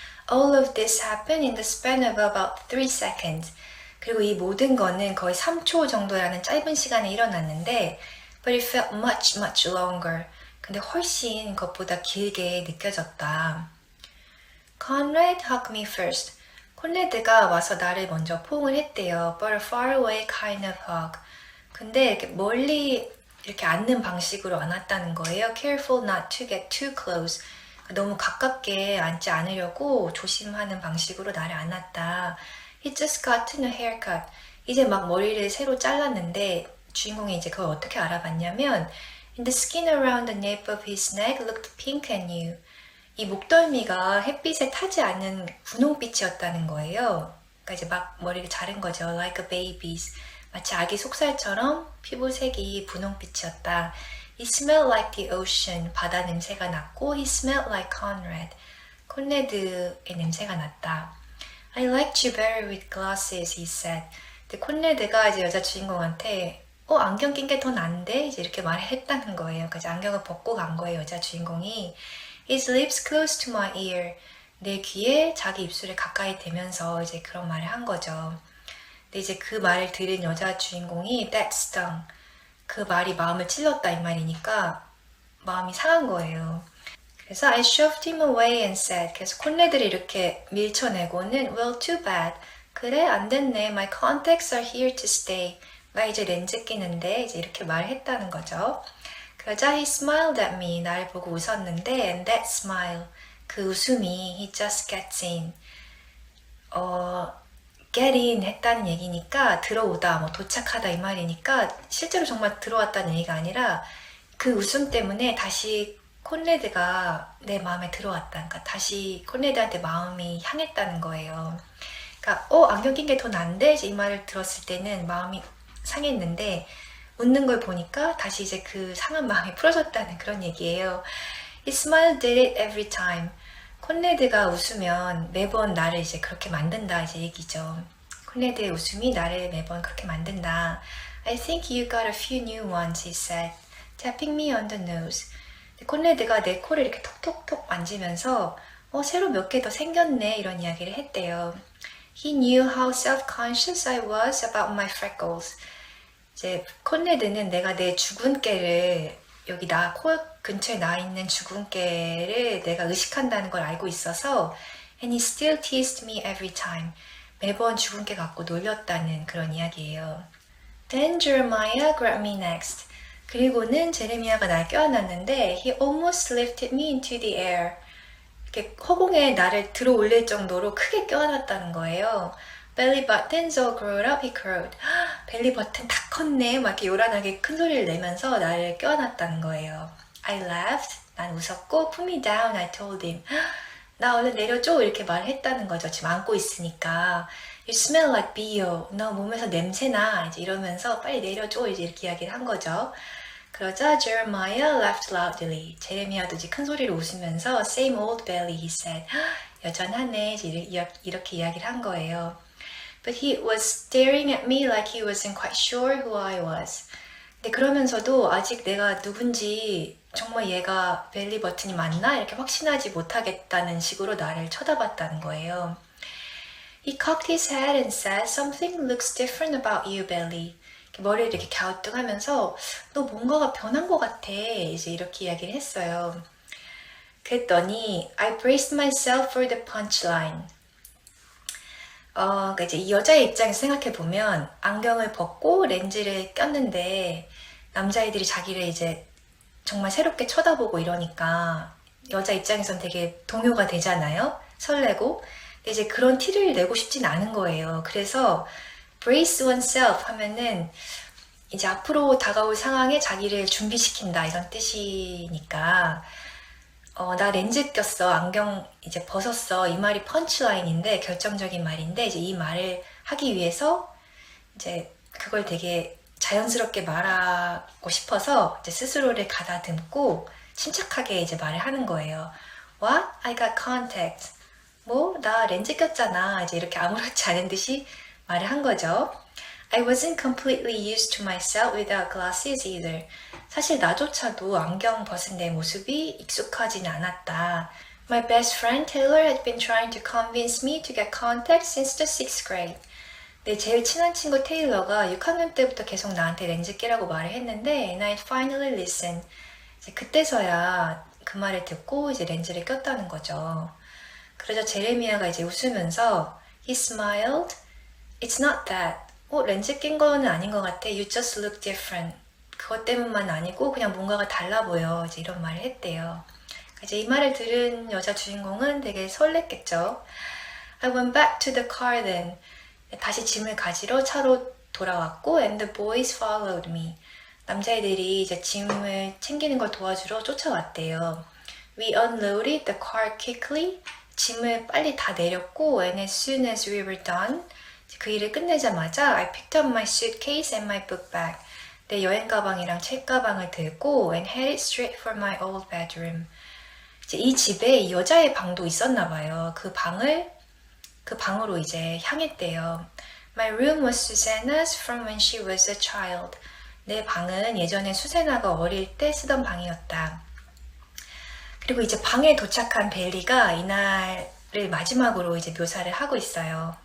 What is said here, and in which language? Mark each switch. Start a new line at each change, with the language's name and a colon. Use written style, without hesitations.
English: All of this happened in the span of about 3 seconds.
Korean: 그리고 이 모든 거는 거의 3초 정도라는 짧은 시간에 일어났는데
English: but it felt much, much longer.
Korean: 근데 훨씬 그것보다 길게 느껴졌다.
English: Conrad hugged me first.
Korean: 콘레드가 와서 나를 먼저 포옹을 했대요.
English: But a far away kind of hug.
Korean: 근데 이렇게 멀리 이렇게 앉는 방식으로 안았다는 거예요.
English: Careful not to get too close.
Korean: 너무 가깝게 앉지 않으려고 조심하는 방식으로 나를 안았다.
English: He just gotten a haircut.
Korean: 이제 막 머리를 새로 잘랐는데 주인공이 이제 그걸 어떻게 알아봤냐면
English: And the skin around the nape of his neck looked pink and new.
Korean: 이 목덜미가 햇빛에 타지 않는 분홍빛이었다는 거예요. 그러니까 이제 막 머리를 자른 거죠.
English: Like a baby's.
Korean: 마치 아기 속살처럼 피부색이 분홍빛이었다.
English: He smelled like the ocean.
Korean: 바다 냄새가 났고
English: He smelled like Conrad.
Korean: 콘레드의 냄새가 났다.
English: I liked you better with glasses, he said.
Korean: 근데 콘레드가 이제 여자 주인공한테 안경 낀 게 더 난데? 이제 이렇게 말했다는 거예요. 그래서 안경을 벗고 간 거예요, 여자 주인공이.
English: His lips close to my ear.
Korean: 내 귀에 자기 입술에 가까이 대면서 이제 그런 말을 한 거죠. 근데 이제 그 말을 들은 여자 주인공이
English: that stung.
Korean: 그 말이 마음을 찔렀다 이 말이니까 마음이 상한 거예요.
English: 그래서 I shoved him away and said.
Korean: 그래서 콘레드를 이렇게 밀쳐내고는
English: well, too bad.
Korean: 그래, 안 됐네.
English: My contacts are here to stay.
Korean: 나 이제 렌즈 끼는데 이제 이렇게 말했다는 거죠.
English: 그러자 he smiled at me.
Korean: 날 보고 웃었는데
English: and that smile.
Korean: 그 웃음이
English: he just gets in.
Korean: get in 했다는 얘기니까 들어오다, 뭐 도착하다 이 말이니까 실제로 정말 들어왔다는 얘기가 아니라 그 웃음 때문에 다시 콘레드가 내 마음에 들어왔다. 그러니까 다시 콘레드한테 마음이 향했다는 거예요. 그러니까 안경 낀 게 더 난데 이 말을 들었을 때는 마음이 상했는데 웃는 걸 보니까 다시 이제 그 상한 마음이 풀어졌다는 그런 얘기예요.
English: He smiled did it every time.
Korean: 콘레드가 웃으면 매번 나를 이제 그렇게 만든다 이제 얘기죠. 콘레드의 웃음이 나를 매번 그렇게 만든다.
English: I think you got a few new ones, he said, tapping me on the nose.
Korean: 콘레드가 내 코를 이렇게 톡톡톡 만지면서 새로 몇 개 더 생겼네 이런 이야기를 했대요.
English: He knew how self-conscious I was about my freckles.
Korean: 이제 콘레드는 내가 내 주근깨를 여기 나 코 근처에 나 있는 주근깨를 내가 의식한다는 걸 알고 있어서
English: and he still teased me every time.
Korean: 매번 주근깨 갖고 놀렸다는 그런 이야기예요.
English: Then Jeremiah grabbed me next.
Korean: 그리고는 제레미야가 날 껴안았는데
English: he almost lifted me into the air.
Korean: 이렇게 허공에 나를 들어 올릴 정도로 크게 껴안았다는 거예요.
English: Belly buttons all grown up, he crowed.
Korean: 벨리 버튼 다 컸네. 막 이렇게 요란하게 큰 소리를 내면서 나를 껴안았다는 거예요.
English: I laughed.
Korean: 난 웃었고,
English: put me down, I told him.
Korean: 나 얼른 내려줘. 이렇게 말했다는 거죠. 지금 안고 있으니까.
English: You smell like BO.
Korean: 너 몸에서 냄새나. 이제 이러면서 빨리 내려줘. 이제 이렇게 이야기를 한 거죠.
English: 그러자 Jeremiah laughed loudly.
Korean: 제레미야도 이제 큰 소리로 웃으면서
English: Same old belly, he said.
Korean: 여전하네. 이제 이렇게 이야기를 한 거예요.
English: But he was staring at me like he wasn't quite sure who I was.
Korean: 근데 그러면서도 아직 내가 누군지 정말 얘가 벨리 버튼이 맞나? 이렇게 확신하지 못하겠다는 식으로 나를 쳐다봤다는 거예요.
English: He cocked his head and said, Something looks different about you, Belly.
Korean: 머리를 이렇게 갸우뚱하면서 너 뭔가가 변한 것 같아. 이제 이렇게 이야기를 했어요.
English: 그랬더니 I braced myself for the punchline.
Korean: 그러니까 이제 이 여자의 입장에서 생각해보면 안경을 벗고 렌즈를 꼈는데 남자애들이 자기를 이제 정말 새롭게 쳐다보고 이러니까 여자 입장에선 되게 동요가 되잖아요. 설레고. 근데 이제 그런 티를 내고 싶진 않은 거예요. 그래서 brace oneself 하면은 이제 앞으로 다가올 상황에 자기를 준비시킨다 이런 뜻이니까 나 렌즈 꼈어. 안경 이제 벗었어. 이 말이 펀치라인인데 결정적인 말인데 이제 이 말을 하기 위해서 이제 그걸 되게 자연스럽게 말하고 싶어서 이제 스스로를 가다듬고 침착하게 이제 말을 하는 거예요.
English: What? I got contacts.
Korean: 뭐? 나 렌즈 꼈잖아. 이제 이렇게 아무렇지 않은 듯이 말을 한 거죠.
English: I wasn't completely used to myself without glasses either.
Korean: 사실 나조차도 안경 벗은 내 모습이 익숙하진 않았다.
English: My best friend Taylor had been trying to convince me to get contacts since the 6th grade.
Korean: 내 제일 친한 친구 테일러가 6학년 때부터 계속 나한테 렌즈 끼라고 말을 했는데
English: and I finally listened.
Korean: 이제 그때서야 그 말을 듣고 이제 렌즈를 꼈다는 거죠. 그러자 제레미야가 이제 웃으면서
English: He smiled. It's not that.
Korean: 렌즈 낀 거는 아닌 것 같아.
English: You just look different.
Korean: 그것 때문만 아니고 그냥 뭔가가 달라 보여. 이제 이런 말을 했대요. 이제 이 말을 들은 여자 주인공은 되게 설렜겠죠.
English: I went back to the car then.
Korean: 다시 짐을 가지러 차로 돌아왔고
English: and the boys followed me.
Korean: 남자애들이 이제 짐을 챙기는 걸 도와주러 쫓아왔대요.
English: We unloaded the car quickly.
Korean: 짐을 빨리 다 내렸고
English: and as soon as we were done,
Korean: 그 일을 끝내자마자
English: I picked up my suitcase and my book bag.
Korean: 내 여행 가방이랑 책 가방을 들고
English: and headed straight for my old bedroom.
Korean: 이제 이 집에 이 여자의 방도 있었나 봐요. 그 방으로 이제 향했대요.
English: My room was Susanna's from when she was a child.
Korean: 내 방은 예전에 수세나가 어릴 때 쓰던 방이었다. 그리고 이제 방에 도착한 벨리가 이날을 마지막으로 이제 묘사를 하고 있어요.